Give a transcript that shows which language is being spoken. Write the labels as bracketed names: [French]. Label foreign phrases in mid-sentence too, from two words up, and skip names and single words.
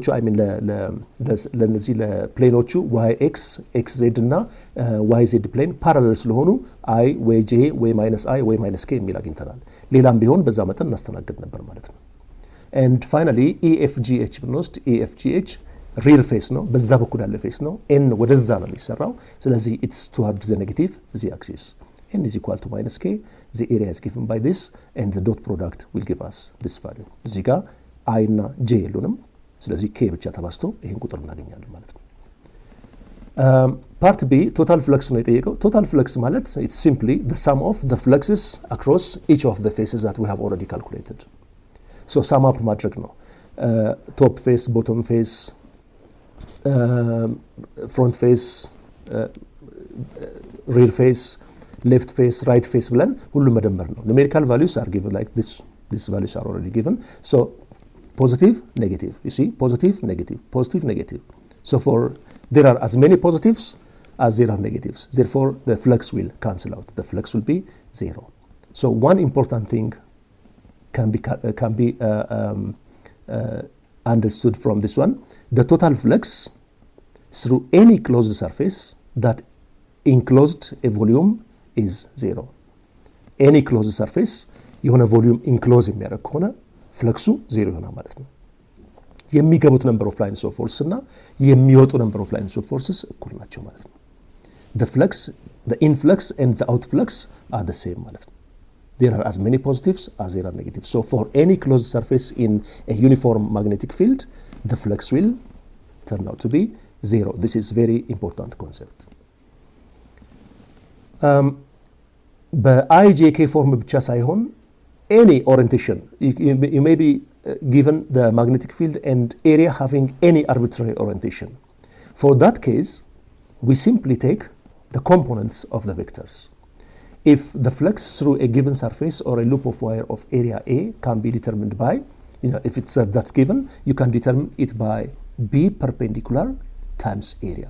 [Amharic] ለነዚህ ለፕሌኖቹ yx xz እና yz ፕሌን ፓራሌል ስለሆኑ i ወይ j ወይ -i ወይ -k የሚል አግኝተናል። ሌላም ቢሆን በዛ መጠን እናስተናግድ ነበር ማለት ነው። [English] and finally [Amharic] EFGH ብንወስድ EFGH [English] rear face [Amharic] ነው፣ በዛ በኩል ያለ ፌስ ነው። n ወደዛ ነው የሚሰራው። ስለዚህ [English] it's toward the negative z axis. n is equal to -k. The area is given by this and the dot product will give us this value. [Amharic] እዚህ ጋር i እና j የሉንም። ስለዚህ k ብቻ ተባዝቶ ይሄን ቁጥር እናገኛለን ማለት ነው። [English] part B total flux [Amharic] ነው የጠየቀው። [English] total flux [Amharic] ማለት [English] it's simply the sum of the fluxes across each of the faces that we have already calculated. So sum up [Amharic] ማድረግ ነው። [English] top face, bottom face, front face, rear face, left face, right face [Amharic] ብለን ሁሉ መደመር ነው። [English] numerical values are given like this. These values are already given. So positive, negative. You see, positive, negative, positive, negative. So there are as many positives as there are negatives. Therefore, the flux will cancel out. The flux will be 0. So one important thing can be understood from this one. The total flux through any closed surface that enclosed a volume is 0. Any closed surface, የሆነ volume enclose [Amharic] የሚያደርግ ከሆነ ፍለክሱ 0 ይሆናል ማለት ነው። የሚገቡት [English] number of lines of forces [Amharic] እና የሚወጡ [English] number of lines of forces [Amharic] እኩል ናቸው ማለት ነው። [English] The flux, the influx and the outflux are the same [Amharic] ማለት ነው። [English] There are as many positives as there are negatives. So for any closed surface in a uniform magnetic field, the flux will turn out to be 0. This is very important concept. [Amharic] በአይጄኬ ፎርም ብቻ ሳይሆን [English] any orientation, you may be given the magnetic field and area having any arbitrary orientation. For that case, we simply take the components of the vectors. If the flux through a given surface or a loop of wire of area A can be determined by, if it's that's given, you can determine it by B perpendicular times area.